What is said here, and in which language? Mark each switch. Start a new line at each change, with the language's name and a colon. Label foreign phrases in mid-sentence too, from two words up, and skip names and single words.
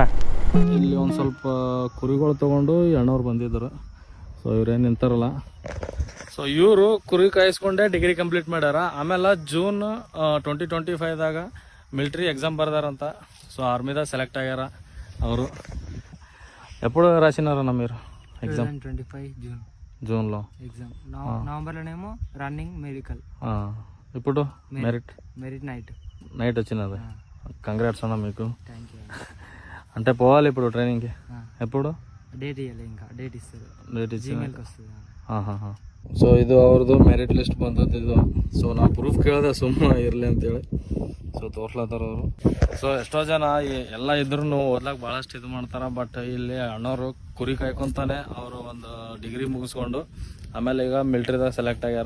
Kannada: ಇಲ್ಲಿ ಒಂದು ಸ್ವಲ್ಪ ಕುರಿಗಳು ತೊಗೊಂಡು ಅಣ್ಣವ್ರು ಬಂದಿದ್ದರು. ಸೊ ಇವ್ರೇನು ನಿಂತಾರಲ್ಲ, ಸೊ ಇವರು ಕುರಿ ಕಾಯಿಸ್ಕೊಂಡೆ ಡಿಗ್ರಿ ಕಂಪ್ಲೀಟ್ ಮಾಡ್ಯಾರ. ಆಮೇಲೆ ಜೂನ್ 2025ದಾಗ
English: military exam
Kannada: ಬರ್ದಾರಂತ. ಸೊ ಆರ್ಮಿದಾಗ ಸೆಲೆಕ್ಟ್ ಆಗ್ಯಾರ ಅವರು.
Telugu: ఎప్పుడు రాసినారు అన్న మీరు ఎగ్జామ్? 2025 జూన్లో ఎగ్జామ్. నవంబర్లో ఏమో
English: running medical.
Telugu: ఇప్పుడు
English: merit night
Telugu: వచ్చినది. కంగ్రాట్స్ అన్న మీకు.
English: thank you.
Telugu: అంటే పోవాలి ఇప్పుడు ట్రైనింగ్కి. ఎప్పుడు డేట్ ఇవ్వాలి, ఇంకా డేట్ ఇస్తారు, డేట్ ఇచ్చి జీమెయిల్కి వస్తుంది.
Kannada: ಸೊ ಇದು ಅವ್ರದ್ದು
English: merit list
Kannada: ಬಂದದ್ದು. ಸೊ ನಾ ಪ್ರೂಫ್ ಕೇಳಿದೆ ಸುಮ್ಮನೆ ಇರಲಿ ಅಂತೇಳಿ. ಸೊ ತೋರ್ಸ್ಲತ್ತಾರ ಅವರು. ಸೊ ಎಷ್ಟೋ ಜನ ಎಲ್ಲ ಇದ್ರೂ ಓದ್ಲಾಕ ಭಾಳಷ್ಟು ಇದು ಮಾಡ್ತಾರೆ. ಬಟ್ ಇಲ್ಲಿ ಅಣ್ಣವರು ಕುರಿ ಕಾಯ್ಕೊಂತಾನೆ ಅವರು ಒಂದು ಡಿಗ್ರಿ ಮುಗಿಸ್ಕೊಂಡು ಆಮೇಲೆ ಈಗ ಮಿಲ್ಟ್ರಿದಾಗ ಸೆಲೆಕ್ಟ್ ಆಗ್ಯಾರ.